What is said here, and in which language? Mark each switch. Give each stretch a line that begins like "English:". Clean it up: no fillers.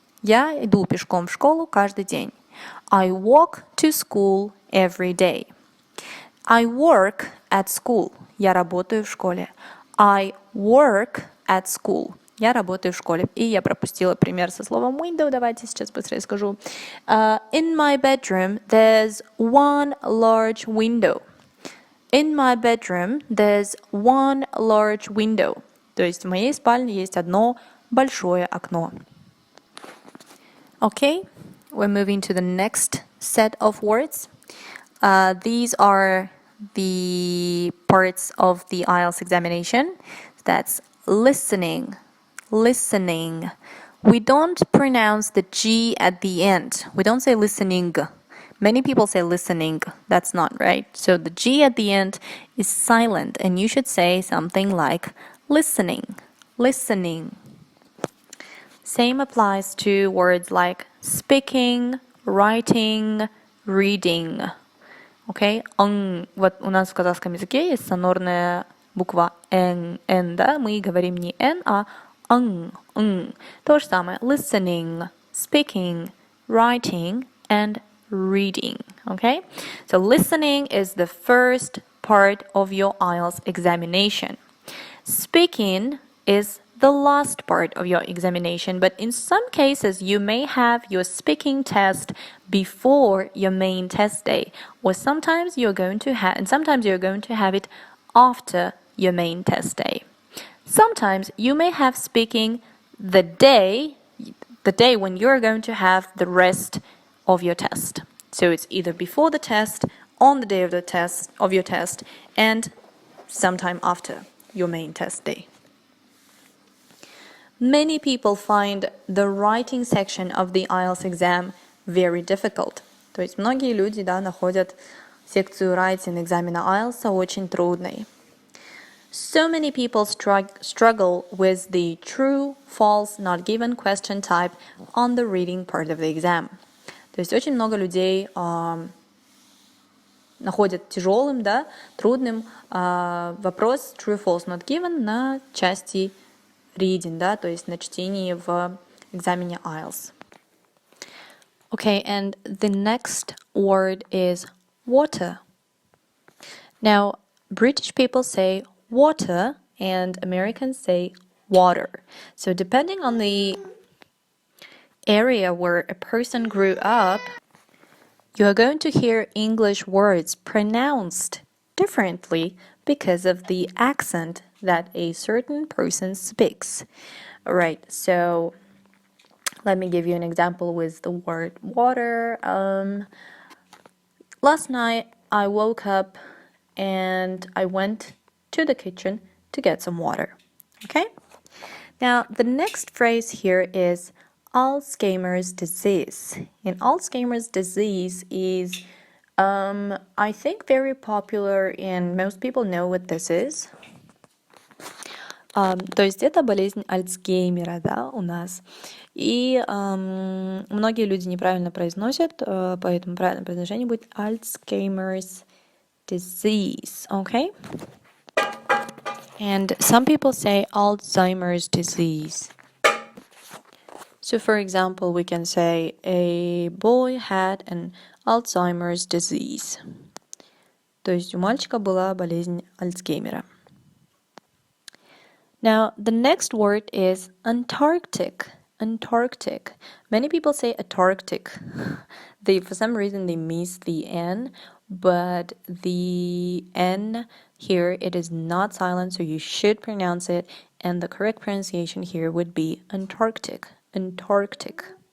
Russian: Я иду пешком в школу каждый день.
English: I walk to school every day. I work at school.
Russian: Я работаю в школе.
English: I work at school.
Russian: Я работаю в школе. И я пропустила пример со словом window. Давайте сейчас быстро скажу.
English: In my bedroom, there's one large window. In my bedroom, there's one large window.
Russian: То есть в моей спальне есть одно большое окно.
English: Okay, we're moving to the next set of words. These are the parts of the IELTS examination. That's listening, listening. We don't pronounce the G at the end. We don't say listening. Many people say listening. That's not right. So the G at the end is silent, and you should say something like listening, listening. Same applies to words like speaking, writing, reading. Okay?
Russian: Вот у нас в казахском языке есть сонорная буква Н, да? Мы говорим не Н, а н. То же самое.
English: Listening, speaking, writing, and reading. Okay? So listening is the first part of your IELTS examination. Speaking is the last part of your examination, but in some cases you may have your speaking test before your main test day, or sometimes you're going to have it after your main test day. Sometimes you may have speaking the day when you're going to have the rest of your test. So it's either before the test, on the day of your test, and sometime after your main test day. Many people find the writing section of the IELTS exam very difficult.
Russian: То есть многие люди, находят секцию writing экзамена IELTS очень трудной.
English: So many people struggle with the true, false, not given question type on the reading part of the exam.
Russian: То есть очень много людей находят тяжелым, трудным вопрос true, false, not given на части reading, то есть на чтении в экзамене IELTS.
English: Okay, and the next word is water. Now, British people say water and Americans say water. So depending on the area where a person grew up, you are going to hear English words pronounced differently because of the accent that a certain person speaks. Right, so let me give you an example with the word water. Last night I woke up and I went to the kitchen to get some water. Okay? Now, the next phrase here is Alzheimer's disease. And Alzheimer's disease is, I think, very popular and most people know what this is.
Russian: То есть это болезнь Альцгеймера, у нас. И многие люди неправильно произносят, поэтому правильное произношение будет
English: Alzheimer's disease, okay? And some people say Alzheimer's disease. So for example, we can say a boy had an Alzheimer's disease.
Russian: То есть у мальчика была болезнь Альцгеймера.
English: Now, the next word is Antarctic. Antarctic. Many people say Antarctic. For some reason, they miss the N, but the N here, it is not silent, so you should pronounce it, and the correct pronunciation here would be Antarctic. Antarctic.